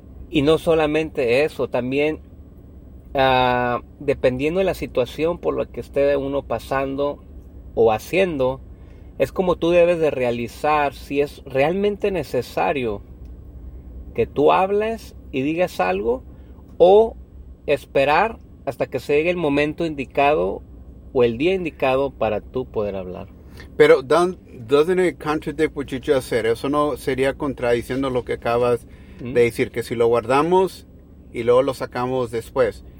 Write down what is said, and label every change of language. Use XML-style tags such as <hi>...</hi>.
<es>Y no solamente eso, también dependiendo de la situación por la que esté uno pasando o haciendo, es como tú debes de realizar si es realmente necesario que tú hables y digas algo o esperar hasta que se llegue el momento indicado o el día indicado para tú poder hablar. Pero,</es> <en>doesn't it contradict what you just said?</en> <es>¿Eso no sería contradiciendo lo que acabas de decir? Que si lo guardamos y luego lo sacamos después.</es>